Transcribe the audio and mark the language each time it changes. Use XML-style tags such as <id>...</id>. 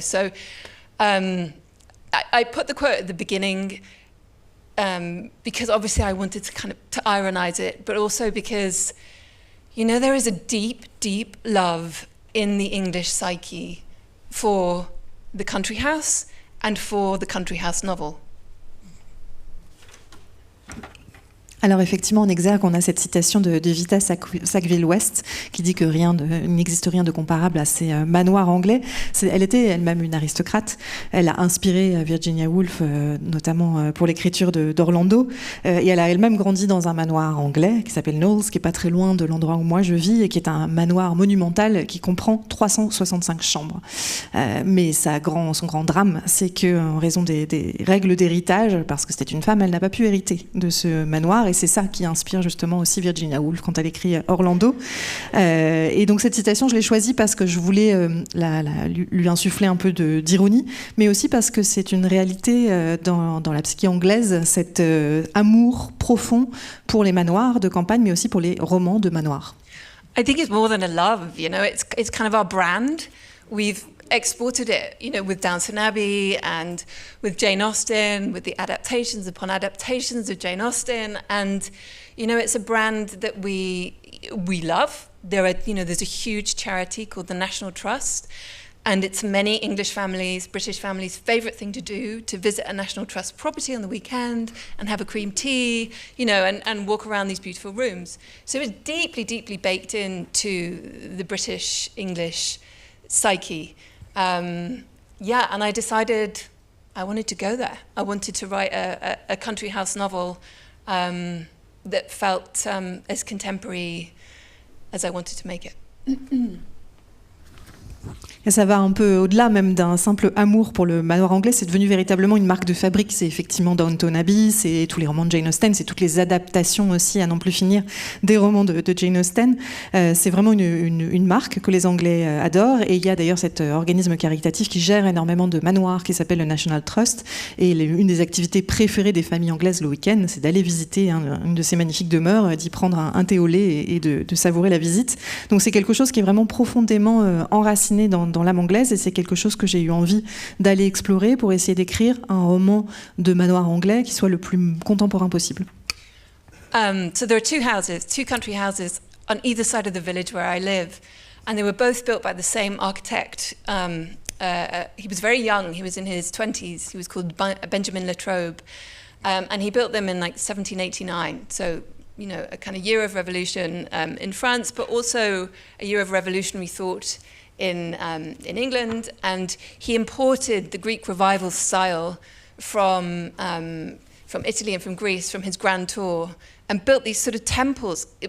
<en>So I put the quote at the beginning because obviously I wanted to kind of to ironize it, but also because, you know, there is a deep, deep love in the English psyche for the country house and for the country house novel.</en> <fr>Alors effectivement, en exergue, on a cette citation de Vita Sackville-West qui dit que il n'existe rien de comparable à ces manoirs anglais. Elle était elle-même une aristocrate. Elle a inspiré Virginia Woolf, notamment pour l'écriture d'Orlando. Et elle a elle-même grandi dans un manoir anglais qui s'appelle Knowles, qui est pas très loin de l'endroit où moi je vis, et qui est un manoir monumental qui comprend 365 chambres. Mais son grand drame, c'est qu'en raison des règles d'héritage, parce que c'était une femme, elle n'a pas pu hériter de ce manoir. Et c'est ça qui inspire justement aussi Virginia Woolf quand elle écrit Orlando. Et donc cette citation, je l'ai choisie parce que je voulais lui insuffler un peu d'ironie, mais aussi parce que c'est une réalité dans la psyché anglaise, cet amour profond pour les manoirs de campagne, mais aussi pour les romans de manoirs.</fr> <en>I think it's more than a love, you know, it's kind of our brand. We've exported it, you know, with Downton Abbey and with Jane Austen, with the adaptations upon adaptations of Jane Austen, and you know, it's a brand that we love. There's a huge charity called the National Trust, and it's many English families, British families' favourite thing to do, to visit a National Trust property on the weekend and have a cream tea, you know, and walk around these beautiful rooms. So it's deeply, deeply baked into the British English psyche. And I decided I wanted to go there. I wanted to write a country house novel that felt as contemporary as I wanted to make it.</en> <fr>Et ça va un peu au-delà même d'un simple amour pour le manoir anglais, c'est devenu véritablement une marque de fabrique. C'est effectivement Downton Abbey, c'est tous les romans de Jane Austen, c'est toutes les adaptations aussi à n'en plus finir des romans de Jane Austen. C'est vraiment une marque que les Anglais adorent, et il y a d'ailleurs cet organisme caritatif qui gère énormément de manoirs qui s'appelle le National Trust, et une des activités préférées des familles anglaises le week-end, c'est d'aller visiter une de ces magnifiques demeures, d'y prendre un thé au lait et de savourer la visite. Donc c'est quelque chose qui est vraiment profondément enraciné dans l'âme anglaise, et c'est quelque chose que j'ai eu envie d'aller explorer pour essayer d'écrire un roman de manoir anglais qui soit le plus contemporain possible.</fr> <en>So there are two country houses on either side of the village where I live, and they were both built by the same architect. He was very young, he was in his 20s, he was called Benjamin Latrobe, and he built them in like 1789, so you know, a kind of year of revolution in France, but also a year of revolutionary thought in England, and he imported the Greek revival style from Italy and from Greece, from his grand tour, and built these sort of temples.</en>